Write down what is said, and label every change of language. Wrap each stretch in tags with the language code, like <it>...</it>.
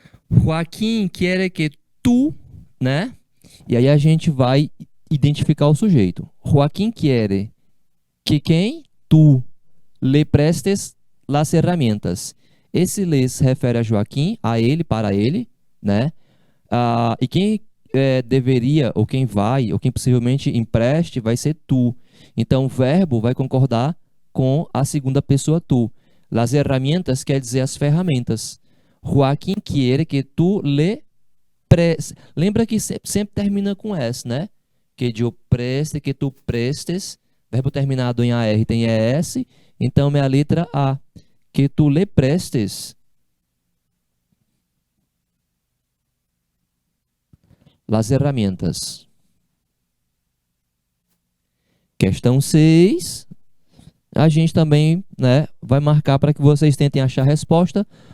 <pt>Joaquim quer que tu, né? E aí a gente vai identificar o sujeito. Joaquim quer que quem?</pt> <es>Tu le prestes las herramientas.</es> <pt>Esse le se refere a Joaquim, a ele, para ele, né? E quem deveria, ou quem vai, ou quem possivelmente empreste, vai ser tu. Então, o verbo vai concordar com a segunda pessoa tu.</pt> <es>Las herramientas</es> <pt>quer dizer as ferramentas.</pt> <es>Joaquim quiere que tu le prestes.</es> <pt>Lembra que sempre termina com S, né? Que eu preste, que tu prestes. Verbo terminado em AR tem ES. Então, é a letra A.</pt> <es>Que tu le prestes las herramientas.</es> <pt>Questão 6. A gente também, né, vai marcar para que vocês tentem achar a resposta.</pt>